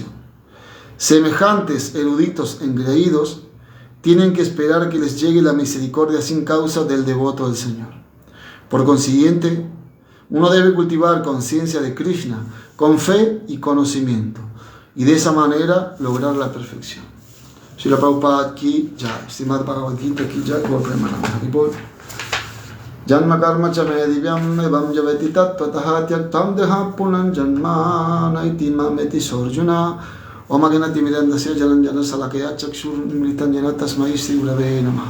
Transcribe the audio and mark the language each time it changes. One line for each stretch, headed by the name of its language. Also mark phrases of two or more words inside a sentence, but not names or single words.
Spanish: Semejantes eruditos engreídos tienen que esperar que les llegue la misericordia sin causa del devoto del Señor. Por consiguiente, uno debe cultivar conciencia de Krishna con fe y conocimiento, y de esa manera lograr la perfección.
Hindi: श्रील प्रभुपाद की जय, श्रीमद् भगवद् गीता की जय, गौर प्रेमानन्द हरि बोल.
Sanskrit: जन्म कर्म च मे दिव्यम् एवं जवति तत्त्वतः त्यक्तं देह पुनं जन्म नैति मामेति सोऽर्जुन ॐ अग्नति मिरन्दस्य जलाञ्जन सलाकया चक्षुर् मृतञ्जन तस्मै श्री गुरवे नमः.